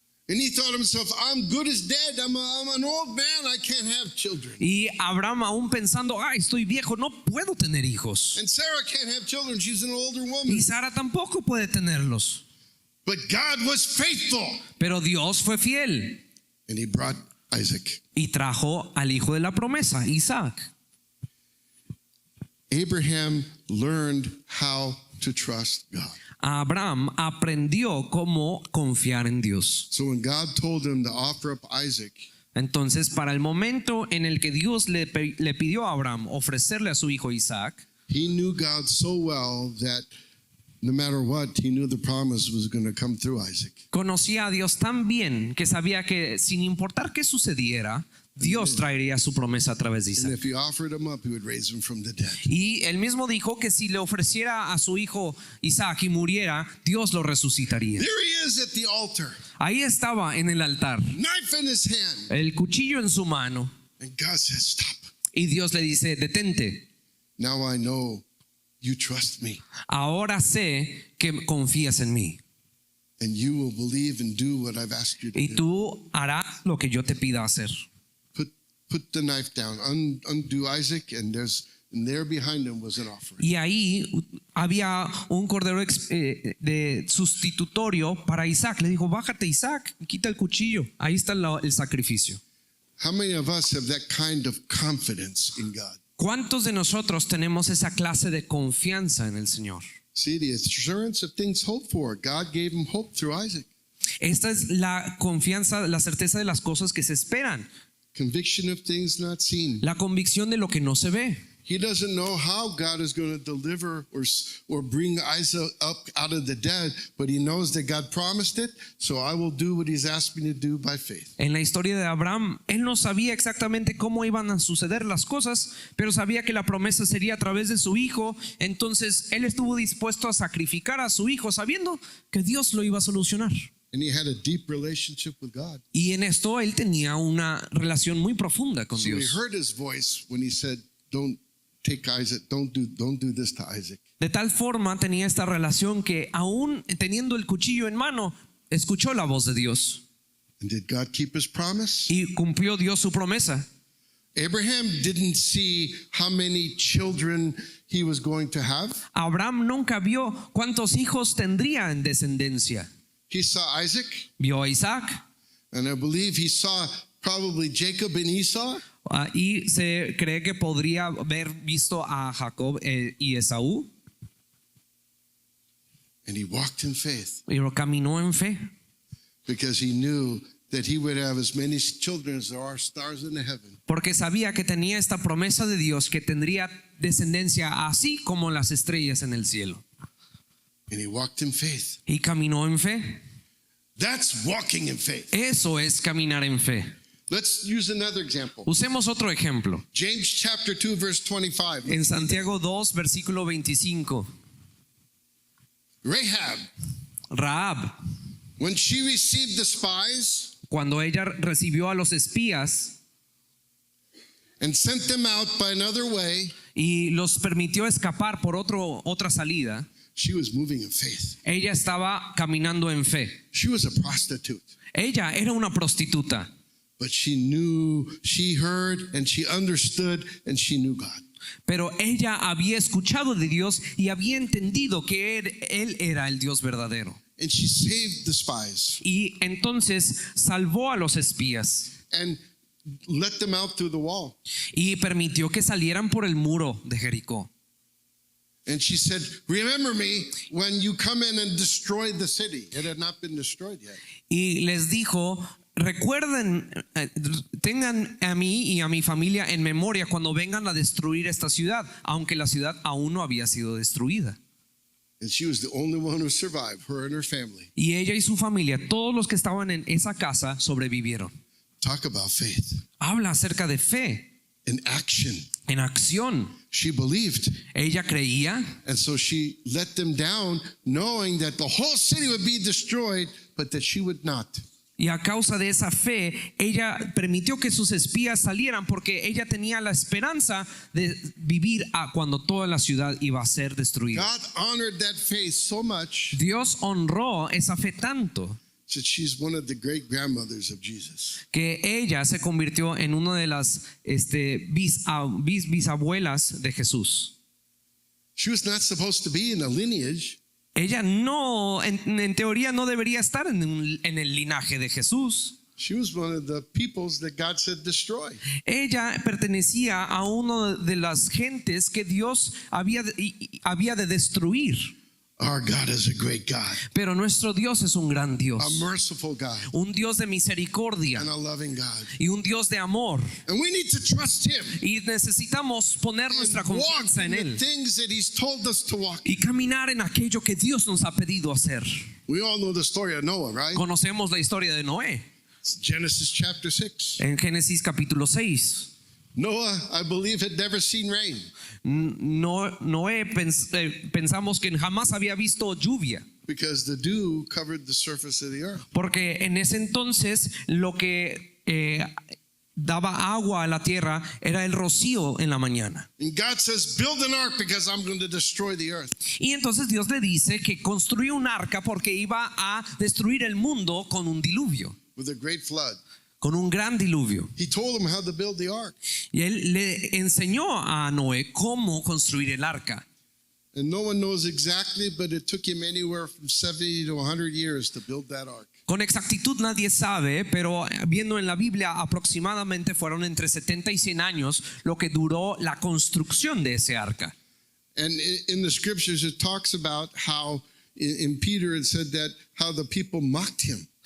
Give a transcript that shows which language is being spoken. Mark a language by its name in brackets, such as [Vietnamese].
[English] And he thought to himself, I'm good as dead. I'm an old man. I can't have children. [Spanish] Y Abraham aún pensando, estoy viejo, no puedo tener hijos. [English] And Sarah can't have children. She's an older woman. [Spanish] Y Sara tampoco puede tenerlos. [English] But God was faithful. [Spanish] Pero Dios fue fiel [English] And he brought Isaac. [Spanish] y trajo al hijo de la promesa, Isaac. [English] Abraham learned how to trust God. [Spanish] Abraham aprendió cómo confiar en Dios. [English] So when God told him to offer up Isaac, [Spanish] Entonces, para el momento en el que Dios le pidió a Abraham ofrecerle a su hijo Isaac, [English] he knew God so well that no matter what, he knew the promise was going to come through Isaac. [Spanish] conocía a Dios tan bien que sabía que sin importar qué sucediera, Dios traería su promesa a través de [English] And [Spanish] Isaac. [English] if he offered him up, he would raise him from the dead. [Spanish] Y él mismo dijo que si le ofreciera a su hijo Isaac y muriera, Dios lo resucitaría. [English] There he is at the altar, [Spanish] Ahí estaba en el altar, [English] knife in his hand. [Spanish] el cuchillo en su mano, [English] And God says, stop. [Spanish] y Dios le dice, detente. [English] Now I know you trust me. [Spanish] Ahora sé que confías en mí [English] And you will believe and do what I've asked you to [Spanish] y [English] do. [Spanish] tú harás lo que yo te pida hacer. [English] Put the knife down. Undo Isaac, and there behind him was an offering. [Spanish] Y ahí había un cordero de sustitutorio para Isaac. Le dijo, bájate Isaac, quita el cuchillo. Ahí está el sacrificio. [English] How many of us have that kind of confidence in God? [Spanish] ¿Cuántos de nosotros tenemos esa clase de confianza en el Señor? [English] See, the assurance of things hoped for. God gave him hope through Isaac. [Spanish] Esta es la confianza, la certeza de las cosas que se esperan, [English] Conviction of things not seen. [Spanish] la convicción de lo que no se ve. [English] He doesn't know how God is going to deliver or bring Isaac up out of the dead, but he knows that God promised it, so I will do what he's asked me to do by faith. [Spanish] En la historia de Abraham, él no sabía exactamente cómo iban a suceder las cosas, pero sabía que la promesa sería a través de su hijo. Entonces él estuvo dispuesto a sacrificar a su hijo sabiendo que Dios lo iba a solucionar. [English] And he had a deep relationship with God. [Spanish] Y en esto él tenía una relación muy profunda con [English] So he [Spanish] Dios. [English] heard his voice when he said, don't take Isaac, don't do this to Isaac. [Spanish] De tal forma tenía esta relación que aún teniendo el cuchillo en mano, escuchó la voz de Dios. [English] And did God keep his promise? [Spanish] Y cumplió Dios su promesa. [English] Abraham didn't see how many children he was going to have. [Spanish] Abraham nunca vio cuántos hijos tendría en descendencia. [English] He saw Isaac, [Spanish] Vio a Isaac [English] and I believe he saw probably Jacob and Esau. [Spanish] y se cree que podría haber visto a Jacob y Esaú, [English] And he walked in faith [Spanish] y caminó en fe [English] because he knew that he would have as many children as there are stars in the heaven. [Spanish] porque sabía que tenía esta promesa de Dios que tendría descendencia así como las estrellas en el cielo. [English] And he walked in faith. [Spanish] y caminó en fe. [English] That's walking in faith. [Spanish] Eso es caminar en fe. [English] Let's use another example. [Spanish] Usemos otro ejemplo. [English] James chapter 2 verse 25. [Spanish] En Santiago 2, versículo 25. [English] Rahab, [Spanish] Rahab, [English] when she received the spies [Spanish] cuando ella recibió a los espías [English] and sent them out by another way, [Spanish] y los permitió escapar por otra salida, [English] she was moving in faith. [Spanish] ella estaba caminando en fe. [English] She was a prostitute, [Spanish] Ella era una prostituta, [English] but she knew, she heard, and she understood, and she knew God. [Spanish] pero ella había escuchado de Dios y había entendido que él era el Dios verdadero. [English] And she saved the spies [Spanish] Y entonces salvó a los espías [English] and let them out through the wall. [Spanish] y permitió que salieran por el muro de Jericó. [English] And she said, remember me when you come in and destroy the city. It had not been destroyed yet. [Spanish] Y les dijo, recuerden, tengan a mí y a mi familia en memoria cuando vengan a destruir esta ciudad, aunque la ciudad aún no había sido destruida. [English] And she was the only one who survived, her and her family. [Spanish] Y ella y su familia, todos los que estaban en esa casa, sobrevivieron. [English] Talk about faith [Spanish] Habla acerca de fe [English] in action. [Spanish] en acción. [English] She believed, [Spanish] Ella creía [English] and so she let them down, knowing that the whole city would be destroyed, but that she would not. [Spanish] y a causa de esa fe, ella permitió que sus espías salieran porque ella tenía la esperanza de vivir cuando toda la ciudad iba a ser destruida. [English] God honored that faith so much [Spanish] Dios honró esa fe tanto [English] that she's one of the great grandmothers of Jesus. [Spanish] que ella se convirtió en una de las bisabuelas de Jesús. [English] She was not supposed to be in a lineage. [Spanish] Ella no, en teoría no debería estar en el linaje de Jesús. [English] She was one of the peoples that God said destroy. [Spanish] Ella pertenecía a una de las gentes que Dios había de destruir. [English] Our God is a great God, [Spanish] Pero nuestro Dios es un gran [English] a [Spanish] Dios, [English] merciful God, [Spanish] un Dios de misericordia [English] and a loving God. [Spanish] y un Dios de amor. [English] And we need to trust Him [Spanish] Y necesitamos poner nuestra [English] and walk [Spanish] confianza [English] in [Spanish] en [English] the [Spanish] Él [English] things that He's told us to walk. [Spanish] y caminar en aquello que Dios nos ha pedido hacer. [English] We all know the story of Noah, right? [Spanish] Conocemos la historia de Noé [English] It's Genesis chapter 6. [Spanish] en Génesis capítulo 6. [English] Noah, I believe, had never seen rain. [Spanish] Noé pensamos que jamás había visto lluvia, [English] Because the dew covered the surface of the earth. [Spanish] porque en ese entonces lo que daba agua a la tierra era el rocío en la mañana. [English] And God says, build an ark because I'm going to destroy the earth. [Spanish] Y entonces Dios le dice que construyó un arca porque iba a destruir el mundo con un diluvio, [English] With a great flood. [Spanish] con un gran diluvio. [English] He told him how to build the ark. [Spanish] Y él le enseñó a Noé cómo construir el arca. [English] And no one knows exactly, but it took him anywhere from 70 to 100 years to build that ark. [Spanish] Con exactitud nadie sabe, pero viendo en la Biblia aproximadamente fueron entre 70 y 100 años lo que duró la construcción de ese arca. [English] And in the scriptures, it talks about how in Peter it said that how the people mocked him.